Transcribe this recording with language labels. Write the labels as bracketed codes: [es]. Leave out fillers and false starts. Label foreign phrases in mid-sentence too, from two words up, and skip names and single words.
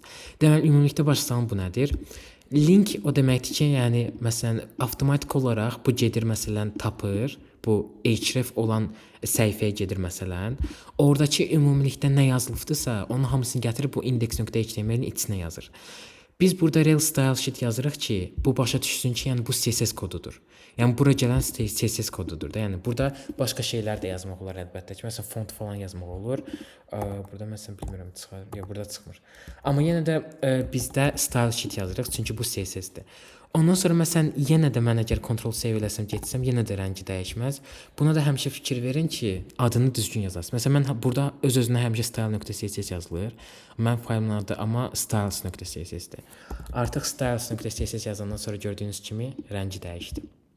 [az] Deməli ümumilikdə başa salım bu nədir? Link o deməkdir ki, yəni məsələn avtomatik olaraq bu gedir məsələn tapır, bu href olan səhifəyə gedir məsələn. Oradakı ümumilikdə nə yazılıbdısa, onun hamısını gətirib bu index.html-in içinə yazır. Biz burada [en] real style sheet [az] yazırıq ki, bu başa düşsün ki, yəni bu CSS kodudur. Yəni bura gələn CSS kodudur da. Yəni burada başqa şeylər də yazmaq olar əlbəttə ki, məsələn font falan yazmaq olur. Burada məsələn bilmirəm çıxar, ya burada çıxmır. Amma yenə də bizdə [en] style sheet [az] yazırıq çünki bu CSS-dir. Ondan sonra məsələn yenə də mən əgər Ctrl save eləsəm, getsəm, yenə də rəngi dəyişməz. Buna da həmişə fikir verin ki, adını düzgün yazasınız. Məsələn mən burada öz-özünə həmişə style.css yazılır. Mən fayılın adı amma styles.css-dir. Artıq styles.css yazandan sonra gördüyünüz kimi rəngi dəyişdi.